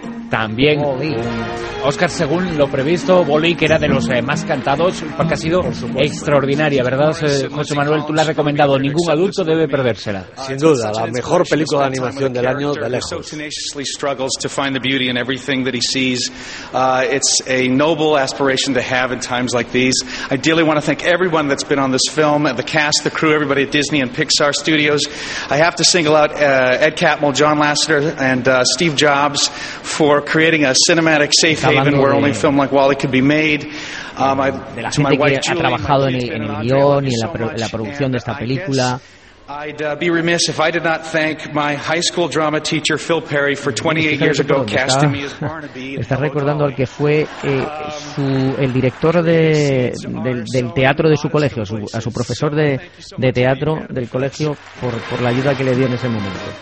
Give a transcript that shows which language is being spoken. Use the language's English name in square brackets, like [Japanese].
[Spanish] También Oscar, según lo previsto, Wally, que era de los más cantados, porque ha sido extraordinaria, ¿verdad, José Manuel? Tú la has recomendado, ningún adulto debe perdérsela. Sin duda, la mejor película de animación del año, de lejos. [English] It's a noble aspiration to have in times like these. I dearly want to thank everyone that's been on this film, the cast, the crew, everybody at Disney and Pixar Studios. I have to single out Ed Catmull, John Lasseter and Steve Jobs for creating a cinematic safe haven where only a film like Wally could be made. [Spanish] De la gente que ha trabajado en el guión y en la producción de esta película. [English] I'd be remiss if I did not thank my high school drama teacher Phil Perry for 28 years ago casting me as Barnaby. [Spanish] Está recordando al que fue el director del teatro de su colegio, a su profesor de teatro del colegio por la ayuda que le dio en ese momento.